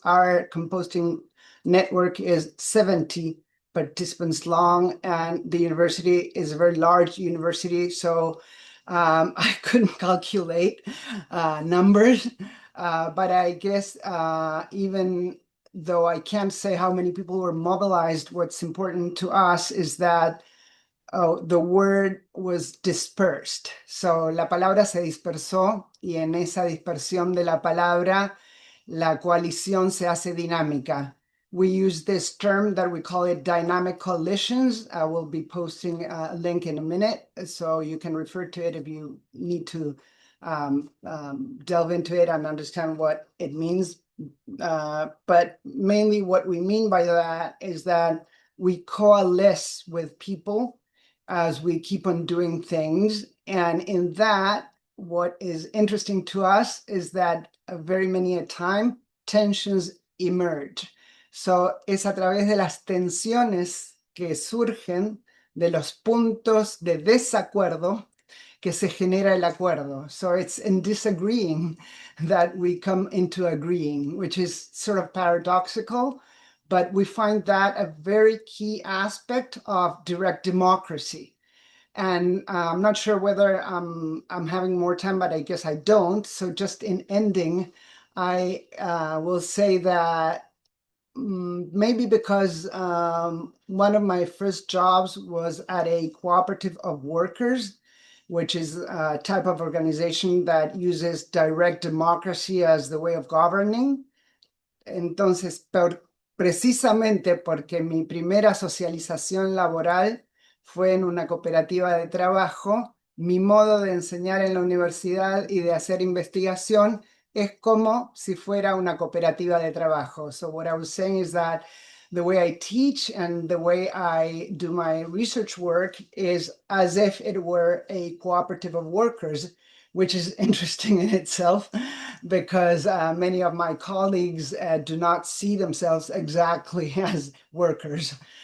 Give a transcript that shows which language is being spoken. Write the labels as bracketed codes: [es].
[en] Our composting network is 70 participants long, and the university is a very large university, so I couldn't calculate numbers. But I guess even though I can't say how many people were mobilized, what's important to us is that the word was dispersed. [es] So la palabra se dispersó y en esa dispersión de la palabra, la coalición se hace dinámica. [en] We use this term that we call it dynamic coalitions. I will be posting a link in a minute, so you can refer to it if you need to delve into it and understand what it means. But mainly what we mean by that is that we coalesce with people as we keep on doing things. And in that, what is interesting to us is that very many a time tensions emerge. [es] So es a través de las tensiones que surgen de los puntos de desacuerdo que se genera el acuerdo. [en] So it's in disagreeing that we come into agreeing, which is sort of paradoxical, but we find that a very key aspect of direct democracy. And I'm not sure whether I'm having more time, but I guess I don't. So just in ending, I will say that maybe because one of my first jobs was at a cooperative of workers, which is a type of organization that uses direct democracy as the way of governing. [es] Entonces, precisamente porque mi primera socialización laboral fue en una cooperativa de trabajo, mi modo de enseñar en la universidad y de hacer investigación es como si fuera una cooperativa de trabajo. [en] So what I was saying is that the way I teach and the way I do my research work is as if it were a cooperative of workers, which is interesting in itself because many of my colleagues do not see themselves exactly as workers.